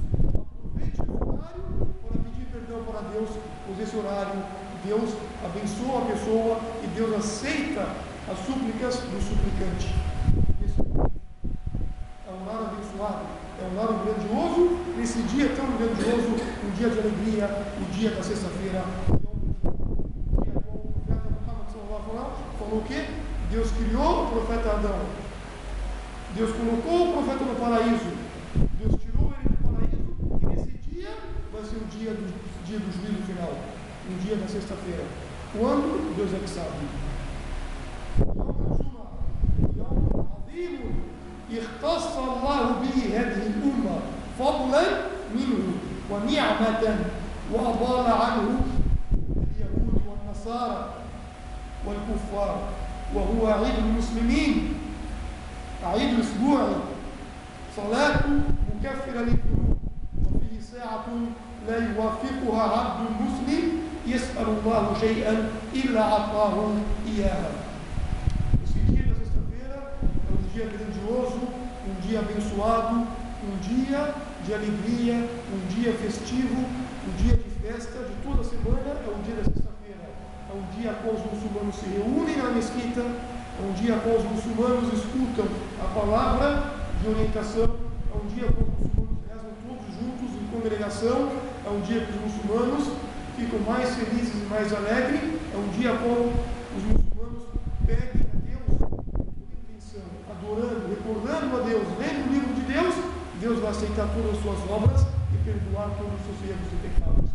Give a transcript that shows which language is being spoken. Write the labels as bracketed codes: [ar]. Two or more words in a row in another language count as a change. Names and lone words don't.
[pt] Aproveite esse horário para pedir perdão para Deus, pois esse horário Deus abençoa a pessoa e Deus aceita as súplicas do suplicante. Esse é um horário abençoado, é um horário grandioso, nesse dia tão grandioso, um dia de alegria, o dia da sexta-feira, o dia qual o profeta Muhammad [ar] صلى الله عليه وسلم [pt] falou que Deus criou o profeta Adão, Deus colocou o profeta no paraíso, Deus tirou ele do paraíso, e nesse dia vai ser o dia do juízo final, o dia da sexta-feira. Quando? Deus é que sabe. [ar] يوم عظيم اختص الله به هذه الأمة فضلا منه ونعمة وأضال عنه اليهود والنصارى والكفار، وهو عيد المسلمين، عيد الأسبوع، صلاة مكفرة للذنوب، وفيه ساعة لا يوافقها عبد مسلم يسأل الله شيئا إلا أعطاه إياها. [pt] Esse dia da sexta-feira é um dia grandioso, um dia abençoado, um dia de alegria, um dia festivo, um dia de festa de toda a semana. É o dia da sexta-feira, é um dia qual os muçulmanos se reúnem na mesquita, é um dia qual os muçulmanos escutam a palavra de orientação, é um dia qual os muçulmanos rezam todos juntos em congregação, é um dia que os muçulmanos ficam mais felizes e mais alegres, é um dia qual os muçulmanos pedem a Deus por intenção, adorando, recordando a Deus, lendo o livro de Deus, Deus vai aceitar todas as suas obras e perdoar todos os seus erros e pecados.